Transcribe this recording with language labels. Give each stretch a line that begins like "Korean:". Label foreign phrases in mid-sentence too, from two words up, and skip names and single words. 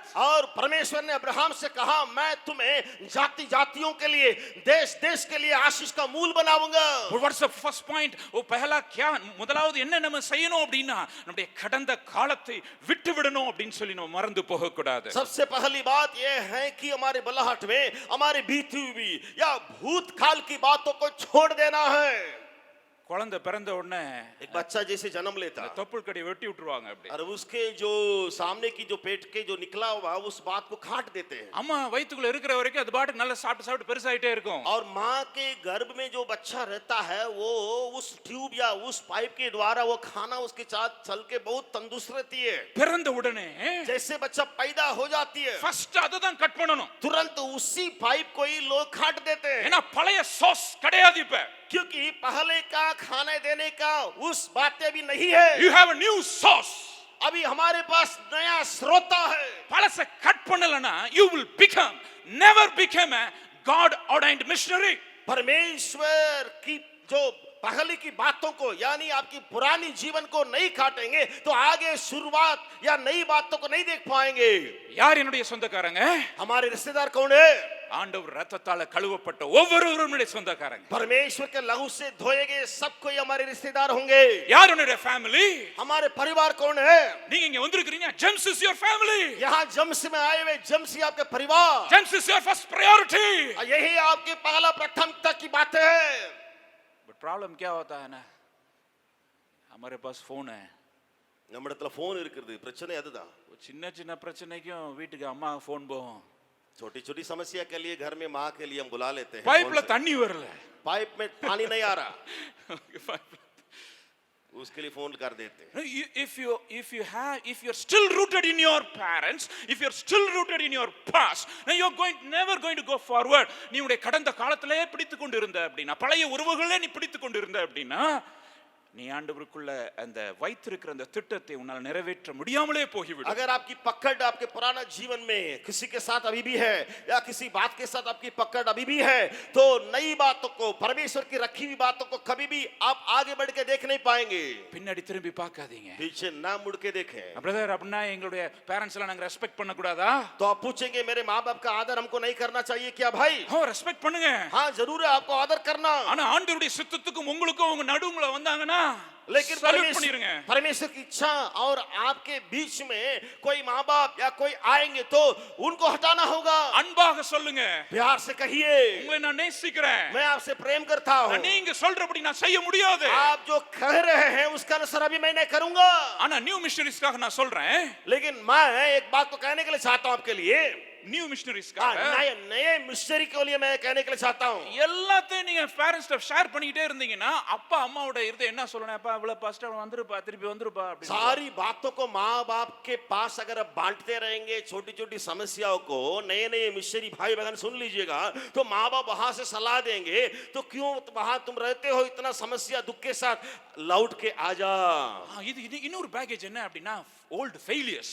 Hindi: और परमेश्वर ने अब्राहम से कहा मैं तुम्हें जाति जातियों के लिए देश देश के लिए आशीष का मूल बनाऊंगा।
English: What's the first point?
Hindi: वो पहला क्या
Tamil: முதலாவது என்ன நம்ம செய்யணும் அப்படினா நம்முடைய கடந்த காலத்தை விட்டு விடணும் அப்படினு சொல்லி நம்ம மறந்து போக கூடாது.
Hindi: सबसे पहली बात यह है कि हमारे बुलाहट में हमारी बीती हुई या भूतकाल की बातों को छोड़ देना है।
Tamil: குழந்தை பிறந்த உடனே
Hindi: एक बच्चा जैसे जन्म लेता
Tamil: தொப்புள் கடி வெட்டி விட்டுருவாங்க அப்படி.
Hindi: और उसके जो सामने की जो पेट के जो निकला हुआ उस बात को काट देते हैं।
Tamil: அம்மா வயித்துக்குள்ள இருக்கிற வரைக்கும் அது பாட்டுக்கு நல்லா சாப்பிட்டு பெருசாயிட்டே இருக்கும்.
Hindi: और माँ के गर्भ में जो बच्चा रहता है वो उस ट्यूब या उस पाइप के द्वारा वो खाना उसके साथ चल के बहुत तंदुरुस्त रहती है।
Tamil: பிறந்த உடனே
Hindi: जैसे बच्चा पैदा हो जाती है
Tamil: ஃபர்ஸ்ட் அத தான் கட் பண்ணனும்.
Hindi: तुरंत उसी पाइप को ही लोग काट देते हैं।
Tamil: ஏன்னா பழைய சோர்ஸ் கிடையாது இப்ப.
Hindi: क्योंकि पहले का खाने देने का उस बातें भी नहीं है।
English: You have a new source.
Hindi: अभी हमारे पास नया स्रोत है।
Tamil: பழச கட் பண்ணலனா
English: you will never become a God ordained missionary.
Hindi: परमेश्वर की जो पहले की बातों को यानी आपकी पुरानी जीवन को नहीं काटेंगे तो आगे शुरुआत या नई बातों को नहीं देख पाएंगे।
Tamil: யார் என்னுடைய சொந்தக்காரங்க?
Hindi: हमारे रिश्तेदार कौन है?
Tamil: ஆண்டவர் ரத்தத்தால கழுவப்பட்ட ஒவ்வொருவரும் என்னுடைய சொந்தக்காரங்க.
Hindi: परमेश्वर के लहू से धोए गए सब कोई हमारे रिश्तेदार होंगे।
Tamil: யார் என்னுடைய ஃபேமிலி?
Hindi: हमारे परिवार कौन है?
Tamil: நீங்க இங்க வந்திருக்கீங்க.
English: जेम्स is your family.
Hindi: यहाँ जम्स में आए हुए जम्स ही आपके परिवार।
English: जेम्स is your first priority.
Hindi: यही आपकी पहला प्राथमिकता की बात है।
English: but problem
Hindi: क्या होता है ना, हमारे पास फोन है.
Tamil: நம்மிடத்துல फोन இருக்குது, பிரச்சனை அதுதான்। சின்ன சின்ன பிரச்சனைக்கும் வீட்டுக்கு அம்மா फोन போகும்.
Hindi: छोटी छोटी समस्या के लिए घर में माँ के लिए हम बुला लेते हैं।
Tamil: पाइपல தண்ணி வரல,
Hindi: पाइप में पानी नहीं आ रहा उसके लिए फोन कर देते हैं।
English: if you're still rooted in your parents, if you're still rooted in your past, then you're never going to go forward.
Tamil: நீ உடைய கடந்த காலத்திலே பிடித்துக் கொண்டு இருந்த அப்படினா, பழைய உறவுகளே நீ பிடித்துக் கொண்டு இருந்த அப்படினா, நீ ஆண்டவருக்குள்ள அந்த வைத்திருக்கிற அந்த திட்டத்தை உன்னால் நிறைவேற்ற முடியாமலே போகிவிடும்.
Hindi: अगर आपकी पकड़ आपके पुराना जीवन में किसी के साथ अभी भी है या किसी बात के साथ आपकी पकड़ अभी भी है तो नई बातों को परमेश्वर की रखी हुई बातों को कभी भी आप आगे बढ़ के देख नहीं पाएंगे।
Tamil: பின்னாடி திரும்பி பார்க்காதீங்க.
Hindi: पीछे ना मुड़ के देखें।
Tamil: பிரதர் அப்படினா எங்களுடைய பேரண்ட்ஸ் எல்லாம் நாங்க ரெஸ்பெக்ட் பண்ண கூடாதா?
Hindi: तो आप पूछेंगे मेरे माँ बाप का आदर हमको नहीं करना चाहिए क्या भाई?
Tamil: हो ரெஸ்பெக்ட் பண்ணுங்க.
Hindi: हाँ जरूर है आपको आदर करना।
Tamil: ஆனா ஆண்டவருடைய சித்தத்துக்கும் உங்களுக்கும் உங்க நடுவுல வந்தாங்கன்னா
Hindi: लेकिन परमेश्वर की इच्छा और आपके बीच में कोई माँ बाप या कोई आएंगे तो उनको हटाना होगा।
Tamil: அன்பாக சொல்லுங்க,
Hindi: प्यार से कहिए
Tamil: உங்களை நான் நேசிக்கிறேன்,
Hindi: मैं आपसे प्रेम करता हूँ।
Tamil: நீங்க சொல்றபடி நான் செய்ய முடியாது,
Hindi: आप जो कह रहे हैं उसका अनुसार अभी मैं नहीं करूंगा।
Tamil: ஆனா
English: new missionaries க்காக
Tamil: நான் சொல்றேன்,
Hindi: लेकिन मैं एक बात को कहने के लिए चाहता हूँ आपके लिए,
English: new missionaries க்காக
Hindi: नए मिशनरी के लिए मैं कहने के लिए चाहता हूँ।
Tamil: எல்லாத்தையும் நீங்க பேரண்ட்ஸ் ஷேர் பண்ணிட்டே இருந்தீங்கன்னா அப்பா அம்மாவோட இருதயம் என்ன சொல்லணும், அப்பா இவ்வளவு ஃபர்ஸ்ட் வந்துருப்பா திருப்பி வந்துருப்பா அப்படி
Hindi: सारी बातों को माँ बाप के पास अगर आप बांटते रहेंगे, छोटी छोटी समस्याओं को नए नए मिशनरी भाई बहन सुन लीजिएगा तो माँ बाप वहां से सलाह देंगे तो क्यों वहां तुम रहते हो इतना समस्या दुख के साथ, लौट के आ जा।
Tamil: இது இன்னொரு பேக்கேஜ் என்ன அப்படின்னா
English: old failures.